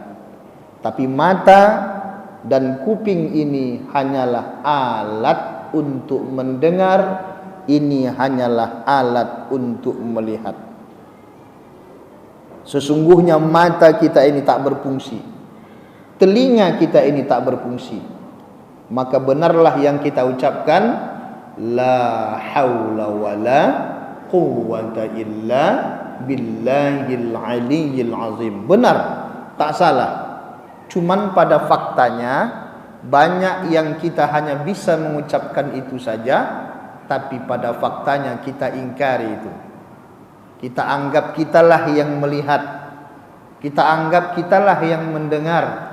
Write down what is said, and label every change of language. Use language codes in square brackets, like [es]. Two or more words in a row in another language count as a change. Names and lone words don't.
[id] Tapi mata dan kuping ini hanyalah alat untuk mendengar, ini hanyalah alat untuk melihat. Sesungguhnya mata kita ini tak berfungsi, telinga kita ini tak berfungsi. Maka benarlah yang kita ucapkan, [ar] لا حول ولا قوة إلا بالله العلي العظيم. [id] Benar, tak salah. Cuman pada faktanya banyak yang kita hanya bisa mengucapkan itu saja, tapi pada faktanya kita ingkari itu. Kita anggap kitalah yang melihat, kita anggap kitalah yang mendengar.